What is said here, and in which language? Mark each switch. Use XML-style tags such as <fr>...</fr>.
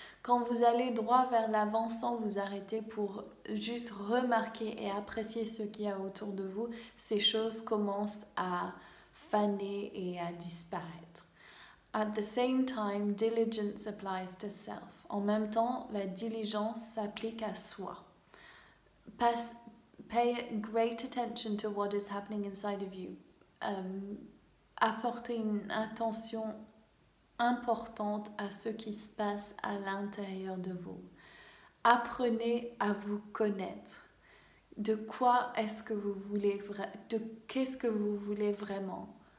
<fr>Quand vous allez droit vers l'avant sans vous arrêter pour juste remarquer et apprécier ce qu'il y a autour de vous, ces choses commencent à faner et à disparaître.</fr> <en>At the same time, diligence applies to self.</en> <fr>En même temps, la diligence s'applique à soi.</fr> <en>Pay great attention to what is happening inside of you.</en> <fr>Apportez une attention importante à ce qui se passe à l'intérieur de vous. Apprenez à vous connaître. De quoi est-ce que vous voulez qu'est-ce que vous voulez vraiment?</fr>